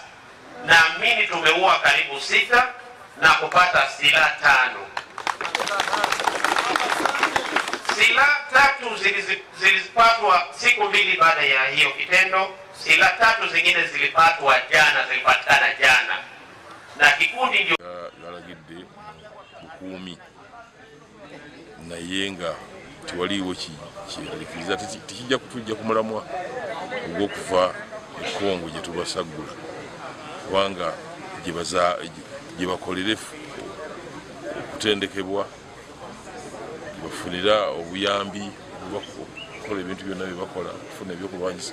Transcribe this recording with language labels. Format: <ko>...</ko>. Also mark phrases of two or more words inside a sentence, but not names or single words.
<sw>Naamini tumeua karibu 6 na kupata silaha 5. Silaha 3 zilipatwa siku 2 baada ya hiyo kitendo. Silaha 3 zingine zilipatikana jana. Na kikundi ndio</sw> <lg>galagidde bukumi na yenga tiwaliwo kiralikiza tikijja kutujja kumulamwa ogw'okuva ekongo gye tubasagula kubanga gye bakolera okutendekebwa, gye bafunira obuyambi, bakola ebintu byonna bye bakola okufuna ebyokulwanyisa.</lg>